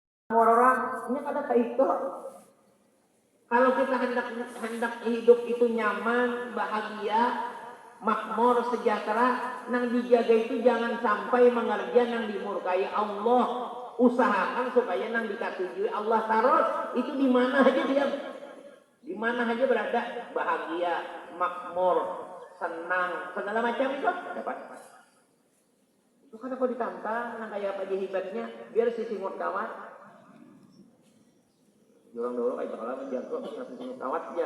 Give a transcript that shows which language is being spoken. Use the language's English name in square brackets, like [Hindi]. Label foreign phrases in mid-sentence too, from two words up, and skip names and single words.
[Indonesian] orang ini kada itu. Kalau kita hendak hidup itu nyaman, bahagia, makmur, sejahtera, nang dijaga itu jangan sampai mengerja nang dimurkai Allah. Usahakan supaya nang dikatujui Allah terus. Itu di mana aja dia, di mana aja berada, bahagia, makmur, senang, segala macam itu dapat. Itu kan kalau ditantang, nang kayak apa aja hebatnya, biar si singut kawat. Orang dulu kayak kalau menjaga ngasih singut kawat aja.